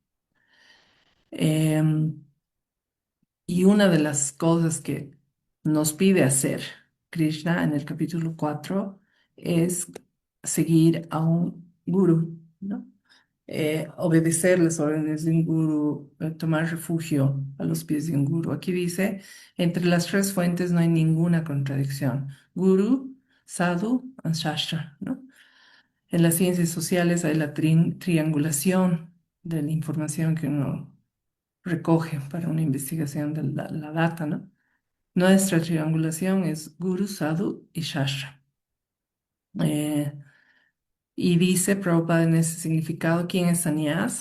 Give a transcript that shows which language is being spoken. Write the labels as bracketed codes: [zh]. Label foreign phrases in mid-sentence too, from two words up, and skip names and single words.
[es] Em, y una de las cosas que nos pide hacer Krishna en el capítulo 4 es seguir a un guru, ¿no? Obedecer las órdenes de un guru, tomar refugio a los pies de un guru. Aquí dice, entre las tres fuentes no hay ninguna contradicción. [en] Guru, sadhu, and shastra, [es] ¿no? En las ciencias sociales hay la triangulación de la información que uno recoge para una investigación de la data, ¿no? Nuestra triangulación es Guru, Sadhu y Shastra. Eh, y dice Prabhupada en ese significado, ¿quién es sannyas?